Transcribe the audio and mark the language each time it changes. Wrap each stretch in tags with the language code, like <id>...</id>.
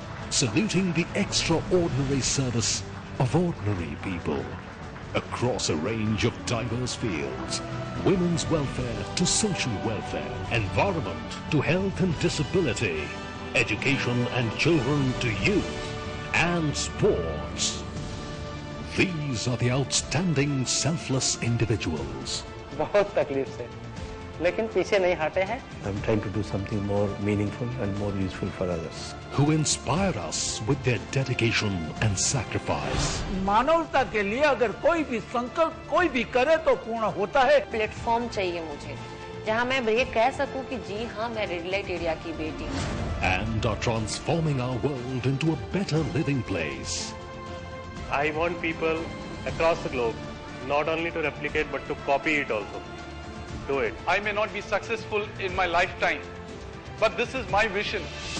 <en>Saluting the extraordinary service of ordinary people across a range of diverse fields, women's welfare to social welfare, environment to health and disability, education and children to youth, and sports. These are the outstanding selfless individuals.</en> <hi>बहुत तकलीफ से, लेकिन पीछे नहीं हटे हैं.</hi> <en>I'm trying to do something more meaningful and more useful for others. Who inspire us with their dedication and sacrifice.</en> <hi>मानवता के लिए अगर कोई भी संकल्प कोई भी करे तो पूर्ण होता है. प्लेटफॉर्म चाहिए मुझे, जहां मैं ये कह सकूं कि जी हाँ मैं रेड लाइट एरिया की बेटी हूं.</hi> <en>And are transforming our world into a better living place. I want people across the globe not only to replicate but to copy it also. Do it. I may not be successful in my lifetime, but this is my vision.</en>